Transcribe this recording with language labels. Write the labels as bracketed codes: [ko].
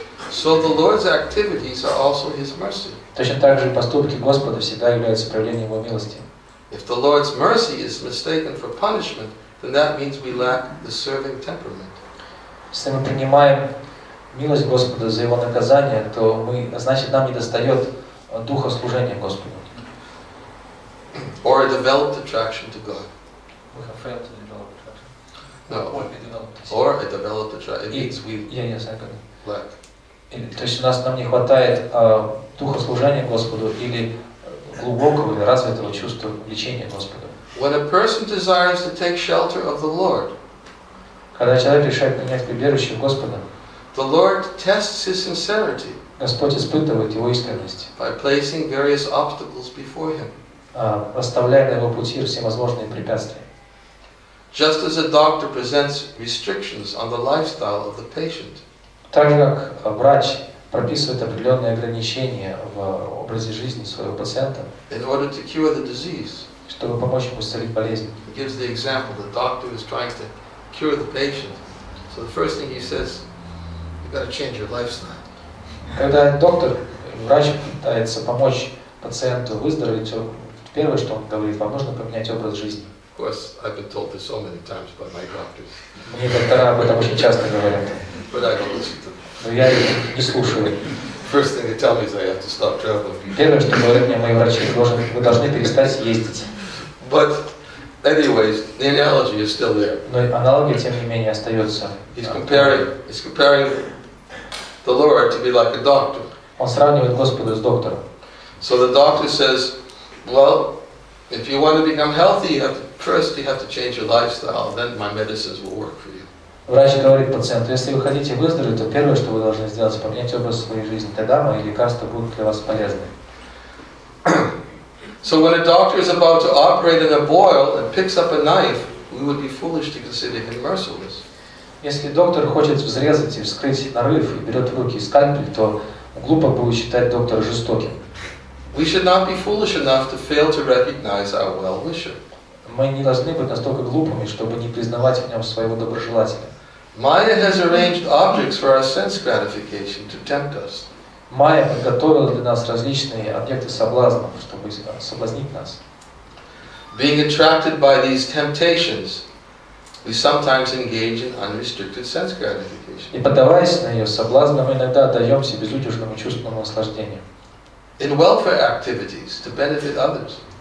[en] So the Lord's activities are also His mercy. [ru] Точно так же поступки Господа всегда являются проявлением его милости. [en] If the Lord's mercy is mistaken for punishment, then that means we lack the serving temperament. [ru] Если мы принимаем милость Господа за его наказание, то значит, нам недостает духа служения Господу. [en] Or a developed attraction to God. We have failed to develop attraction. No. Or a developed attraction. It means we lack. [ru] То есть нам не хватает духа служения Господу или глубокого или развитого чувства влечения Господу. [en] When a person desires to take shelter of the Lord, [ru] когда человек решает принять прибежище Господа, [en] the Lord tests his sincerity. [ru] Господь испытывает его искренность. [en] By placing various obstacles before him. [ru] Расставляя на его пути всевозможные препятствия. [en] Just as a doctor presents restrictions on the lifestyle of the patient. [ru] Так же, как врач прописывает определенные ограничения в образе жизни своего пациента, [en] in order to cure the disease. [ru] чтобы помочь ему исцелить болезнь. [en] He gives the example, the doctor is trying to cure the patient. So the first thing he says, you've got to change your lifestyle. [ru] Когда доктор, врач пытается помочь пациенту выздороветь, первое, что он говорит, вам нужно поменять образ жизни. [en] Of course, I've been told this so many times by my doctors. [ru] Мне доктора об этом очень часто говорят, [en] But I don't listen to them. [ru] но я их не слушаю. [en] First thing they tell me is I have to stop traveling. [ru] Первое, что говорят мне мои врачи, вы должны перестать ездить. [en] But anyways, the analogy is still there. [ru] Но аналогия, тем не менее, остается. [en] He's comparing the Lord to be like a doctor. [ru] Он сравнивает Господа с доктором. [en] So the doctor says, well, if you want to become healthy, you have to change your lifestyle. Then my medicines will work for you. [ru] Врач говорит пациенту, если вы хотите выздороветь, то первое, что вы должны сделать, поменять образ своей жизни. Тогда мои лекарства будут для вас полезны. [en] So when a doctor is about to operate in a boil and picks up a knife, we would be foolish to consider him merciless. [ru] Если доктор хочет взрезать и вскрыть нарыв и берет в руки скальпель, то глупо будет считать доктора жестоким. [en] We should not be foolish enough to fail to recognize our well-wisher. [ru] Мы не должны быть настолько глупыми, чтобы не признавать в нем своего доброжелателя. [en] Maya has arranged objects for our sense gratification to tempt us. [ru] Майя подготовила для нас различные объекты соблазнов, чтобы соблазнить нас. [en] Being attracted by these temptations, we sometimes engage in unrestricted sense gratification. [ru] И поддаваясь на ее соблазны, мы иногда отдаемся безудержному чувственному наслаждению. [en] In welfare activities to benefit others.